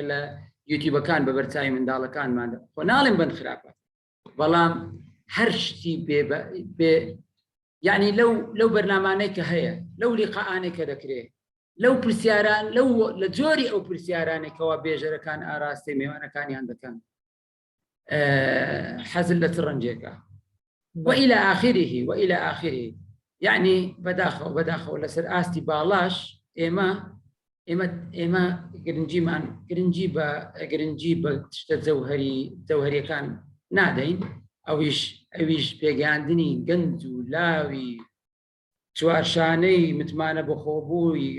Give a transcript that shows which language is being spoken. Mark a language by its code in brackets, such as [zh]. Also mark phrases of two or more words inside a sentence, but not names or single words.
[ckb] لە یوتیوبەکان بە بەرچاوی منداڵەکانماندا خۆ ناڵێن بند خراپە بەڵام هەر شتی بێ یعنی لەو بەرنامانەی کە هەیە لەو لیقاانێک کە دەکرێت لەو پرسیاران لە جۆری ئەو پرسیارانێکەوە بێژەرەکان ئاراستی میوانەکانیان دەکەن حەزل لە ڕەنجێکە [ar] وإلى آخره يعني [ckb] بەداخەوە لەسەر ئاستی باڵاش ئێمە گرنگی بە شتە جەوهریەکان نادەین ئەویش پێگەاندنی گەنج و لاوی چوارشانەی متمانە بەخۆبووی